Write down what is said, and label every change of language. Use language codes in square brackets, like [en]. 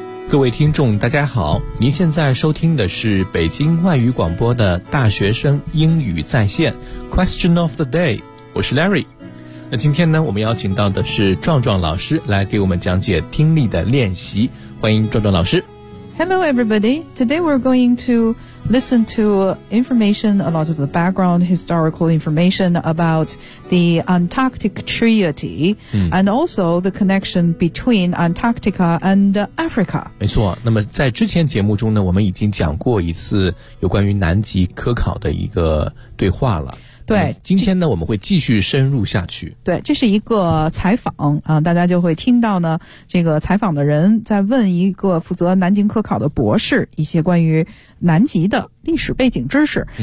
[zh] 各位听众大家好，您现在收听的是北京外语广播的大学生英语在线 Question of the day， 我是 Larry。那今天呢，我们邀请到的是壮壮老师来给我们讲解听力的练习，欢迎壮壮老师。 [en] Hello everybody. Today we're going to listen to information, a lot of the background historical information about the Antarctic Treaty、and also the connection between Antarctica and Africa. [zh] 没错，那么在之前节目中呢，我们已经讲过一次有关于南极科考的一个对话了。对，今天呢我们会继续深入下去。对，这是一个采访啊，大家就会听到呢这个采访的人在问一个负责南极科考的博士一些关于南极的历史背景知识。